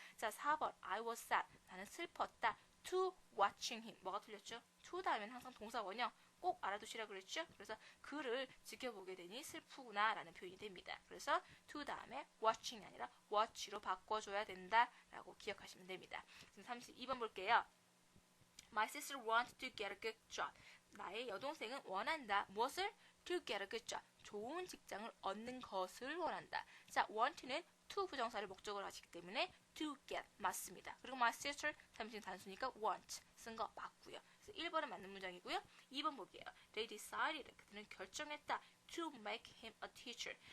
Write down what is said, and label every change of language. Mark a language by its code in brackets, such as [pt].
[ko] 자, 4번 [en] I was sad. [ko] 나는 슬펐다. [en] To watching him. [ko] 뭐가 틀렸죠? to 다음에는 항상 동사 원형 꼭 알아두시라고 그랬죠? 그래서 그를 지켜보게 되니 슬프구나 라는 표현이 됩니다. 그래서 to 다음에 watching이 아니라 watch로 바꿔줘야 된다라고 기억하시면 됩니다. 지금 32번 볼게요. [en] My sister wants to get a good job. [ko] 나의 여동생은 원한다. 무엇을? [en] To get a good job. [ko] 좋은 직장을 얻는 것을 원한다. 자, want는 to 부정사를 목적으로 하시기 때문에 to get 맞습니다. 그리고 my sister 삼신 단수니까 want 쓴 거 맞고요. 그래서 1번은 맞는 문장이고요. 2번 볼게요. [en] They decided. [ko] 그들은 결정했다. [en] To make him a teacher.